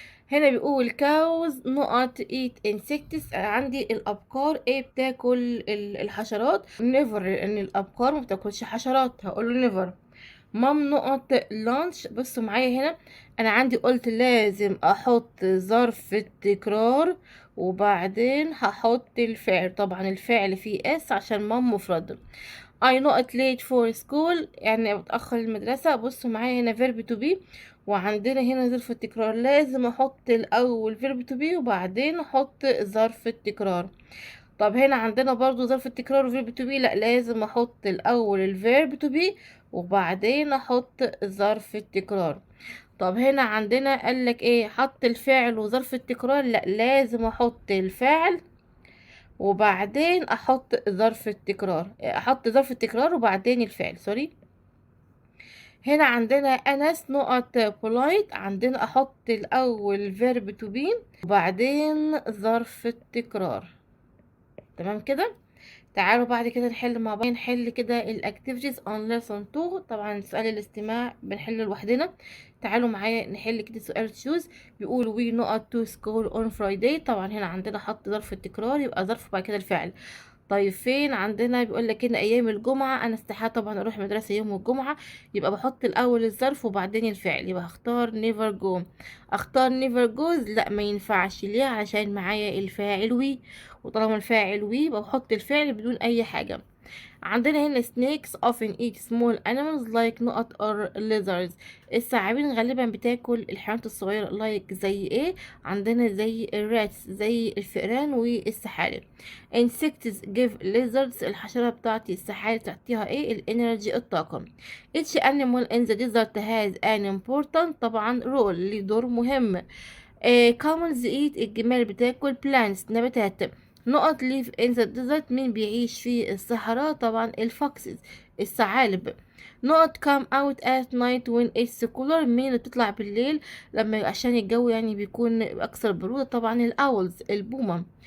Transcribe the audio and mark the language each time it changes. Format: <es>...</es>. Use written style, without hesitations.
<ar>هنا بيقول</ar> <en>cows not eat insects،</en> <ar>عندي الابقار ايه بتاكل الحشرات. never، لان الابقار ما بتاكلش حشرات، هقول له never. مام نقط لانش. بصوا معايا هنا، انا عندي قلت لازم احط ظرف التكرار وبعدين هحط الفعل. طبعا الفعل فيه اس عشان مام مفرد.</ar> <en>I not late for school،</en> <ar>يعني بتأخر المدرسة. بصوا معايا هنا verb to be، وعندنا هنا ظرف التكرار، لازم احط الاول verb to be وبعدين احط ظرف التكرار. طب هنا عندنا برضو ظرف التكرار وفيرب تو بي، لا لازم احط الاول الفيرب تو بي وبعدين احط ظرف التكرار. طب هنا عندنا قالك ايه، حط الفعل وظرف التكرار، لا لازم احط الفعل وبعدين احط ظرف التكرار، احط ظرف التكرار وبعدين الفعل، سوري. هنا عندنا انس نقط بولايت، عندنا احط الاول فيرب تو بي وبعدين ظرف التكرار. تمام كده. تعالوا بعد كده نحل مع بعض، نحل كده الاكتيفيتيز اون ليسون 2. طبعا سؤال الاستماع بنحله لوحدنا. تعالوا معايا نحل كده سؤال تشوز. بيقول</ar> <en>we not to school on Friday.</en> <ar>طبعا هنا عندنا حط ظرف التكرار، يبقى ظرف بعد كده الفعل. طيب فين عندنا بيقول لك هنا ايام الجمعه، انا استحاله طبعا اروح مدرسه يوم الجمعه، يبقى بحط الاول الظرف وبعدين الفعل، يبقى هختار never go. اختار never goes، لا ما ينفعش. ليه؟ عشان معايا الفاعل وي، وطالما الفاعل وي يبقى بحط الفعل بدون اي حاجه.</ar> <en>عندنا هنا snakes often eat small animals like نقط or lizards.</en> <ar>الثعابين غالبا بتاكل الحيوانات الصغيرة</ar> <en>like</en> <ar>زي ايه؟ عندنا زي الراتس، زي الفئران والسحالب.</ar> <en>insects give lizards،</en> <ar>الحشرة بتاعتي السحالب تعطيها ايه؟ الانرجي، الطاقة.</ar> <en>each animal in the desert has an important طبعا role،</en> <ar>ليه دور مهم.</ar> <en>camels eat،</en> <ar>الجمال بتاكل plants، نباتات. نقط</ar> <en>live in the desert،</en> <ar>مين بيعيش في الصحراء؟ طبعا الفوكسز، الثعالب. نقط</ar> <en>come out at night when it's cooler،</en> <ar>مين اللي بتطلع بالليل لما عشان الجو يعني بيكون اكثر برودة؟ طبعا الاولز، البومة.</ar>